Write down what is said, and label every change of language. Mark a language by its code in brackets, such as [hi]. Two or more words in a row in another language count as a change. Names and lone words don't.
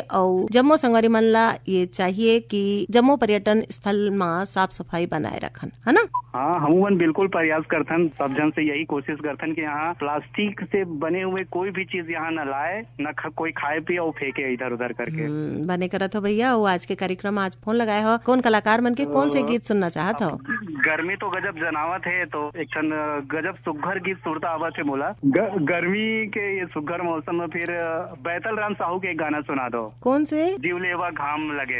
[hne] और जम्मू संगवारी मन ला ये चाहिए कि जम्मू पर्यटन स्थल में साफ सफाई बनाए रखन, है ना? हाँ, हम बिल्कुल प्रयास करथन, सब जन से यही कोशिश करथन कि यहाँ प्लास्टिक से बने हुए कोई भी चीज यहाँ न लाए, न कोई खाए पिए और फेंके इधर उधर करके। बने करत हो भैया। और आज के कार्यक्रम आज फोन लगाए हो, कौन कलाकार मन के कौन से गीत सुनना चाहत हो? गर्मी तो गजब जनावत है, तो एक गजब सुघर गीत सुरता आवत है मोला। गर्मी के ये सुघर मौसम में फिर बैतल राम साहू के एक गाना सुना दो। कौन से? जीवलेवा घाम लगे।